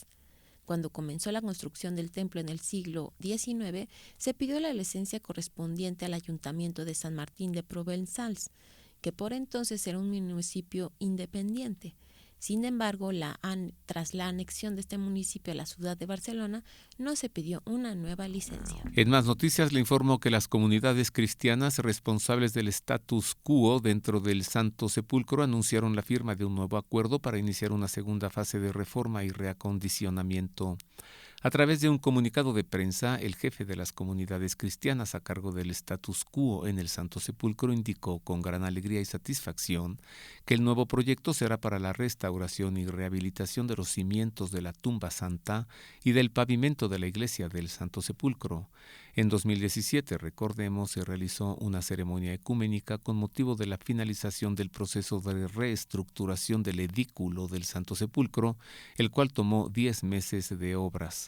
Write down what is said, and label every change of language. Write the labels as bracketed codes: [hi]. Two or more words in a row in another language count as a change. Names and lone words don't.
[es] Cuando comenzó la construcción del templo en el siglo XIX, se pidió la licencia correspondiente al Ayuntamiento de San Martín de Provençals, que por entonces era un municipio independiente. Sin embargo, tras la anexión de este municipio a la ciudad de Barcelona, no se pidió una nueva licencia. En más noticias le informo que las comunidades cristianas responsables del [la] status quo [es] dentro del Santo Sepulcro anunciaron la firma de un nuevo acuerdo para iniciar una segunda fase de reforma y reacondicionamiento. A través de un comunicado de prensa, el jefe de las comunidades cristianas a cargo del [la] status quo [es] en el Santo Sepulcro indicó con gran alegría y satisfacción que el nuevo proyecto será para la restauración y rehabilitación de los cimientos de la tumba santa y del pavimento de la iglesia del Santo Sepulcro. En 2017, recordemos, se realizó una ceremonia ecuménica con motivo de la finalización del proceso de reestructuración del edículo del Santo Sepulcro, el cual tomó 10 meses de obras.